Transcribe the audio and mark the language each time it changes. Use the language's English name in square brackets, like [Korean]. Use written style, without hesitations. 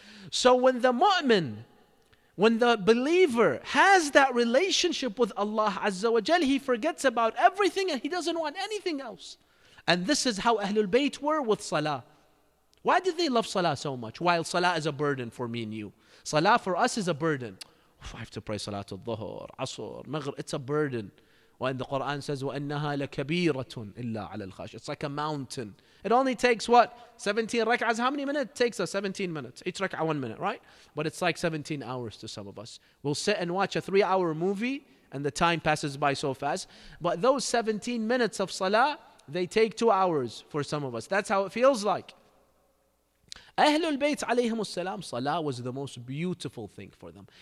[English] So when the mu'min, when the believer has that relationship with Allah Azza wa Jal, he forgets about everything and he doesn't want anything else. And this is how Ahlul Bayt were with Salah. Why did they love Salah so much? While Salah is a burden for me and you. Salah for us is a burden. I have to pray Salatul Dhuhr, Asr, Maghrib. It's a burden. When the Quran says, [Arabic] وَأَنَّهَا لَكَبِيرَةٌ إِلَّا عَلَى الْخَاشِ. [English] It's like a mountain. It only takes what? 17 rak'ahs. How many minutes? It takes us 17 minutes. Each rak'ah 1 minute, right? But it's like 17 hours to some of us. We'll sit and watch a 3-hour movie and the time passes by so fast. But those 17 minutes of Salah, they take 2 hours for some of us. That's how it feels like. Ahlul Bayt alayhim salam, Salah was the most beautiful thing for them.